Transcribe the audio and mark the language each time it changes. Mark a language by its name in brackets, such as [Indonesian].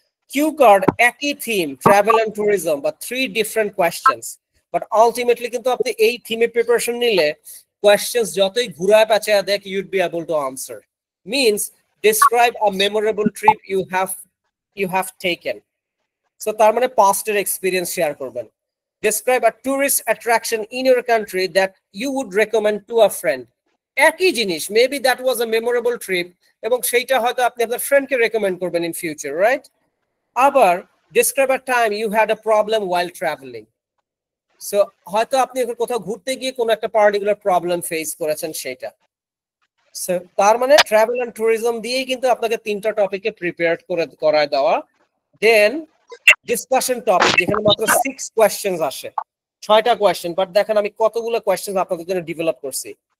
[Bangla] Cue card একই theme, travel and tourism, বা 3 different questions, but ultimately কিন্তু আপনি এই থিমে প্রিপারেশন নিলে কোয়েশ্চেন্স যতই ঘুরায় পেঁচায় দেখ [English] You'd be able to answer. Means describe a memorable trip you have taken. [Bangla] So তার মানে পাস্টের এক্সপিরিয়েন্স শেয়ার করবেন। [English] Describe a tourist attraction in your country that you would recommend to a friend. [Bangla] একই জিনিস, [English] maybe that was a memorable trip [Bangla] এবং সেইটা হয়তো আপনি আপনার ফ্রেন্ডকে রেকমেন্ড করবেন [English] In future, right? [Bangla] আবার [English] describe a time you had a problem while traveling. [Bangla] So হয়তো আপনি কোথাও ঘুরতে গিয়ে কোনো একটা পার্টিকুলার প্রবলেম ফেস করেছেন সেটা। সো তার মানে ট্রাভেল এন্ড ট্যুরিজম দিয়েই কিন্তু আপনাকে 3টা টপিকে প্রিপেয়ার করে করায় দেওয়া। দেন ডিসকাশন টপিক, যেখানে মাত্র 6 কোয়েশ্চেন্স আসে, 6টা কোয়েশ্চেন, বাট দেখেন আমি কতগুলো কোয়েশ্চেন আপনাদের জন্য ডেভেলপ করছি।